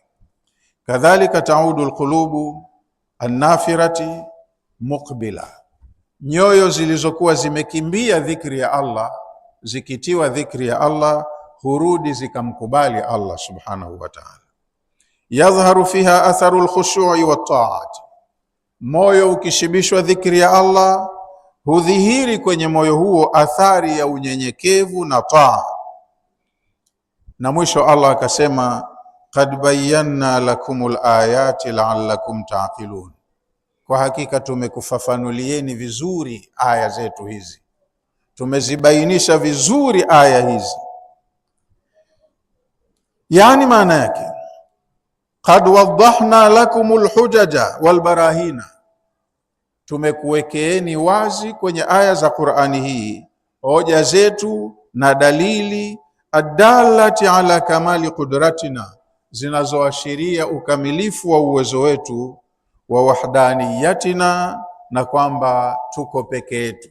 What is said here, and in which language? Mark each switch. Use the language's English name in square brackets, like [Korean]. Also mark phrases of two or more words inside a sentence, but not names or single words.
[Swahili] Kadhalika [Arabic] تعود القلوب النافرة مقبلة, [Swahili] nyoyo zilizokuwa zimekimbia dhikri ya Allah, zikitiwa dhikri ya Allah hurudi zikamkubali Allah [Arabic] سبحانه وتعالى. يظهر فيها أثر الخشوع والطاعة, [Swahili] moyo ukishibishwa dhikri ya Allah hudhihiri kwenye moyo huo athari ya unyenyekevu na taa. Na mwisho Allah akasema, [Arabic] قد بينا لكم الآيات لعلكم تعقلون, [Swahili] kwa hakika tumekufafanulieni vizuri aya zetu hizi, tumezibainisha vizuri aya hizi. Yani maana yake [Arabic] قد وضحنا لكم الحجج والبراهين, [Swahili] tumekuwekeeni wazi kwenye aya za Qur'ani hii hoja zetu na dalili, [Arabic] الدالة على كمال قدرتنا, [Swahili] zinazoashiria ukamilifu wa uwezo wetu, [Arabic] ووحدانيتنا, [Swahili] na kwamba tuko peke yetu.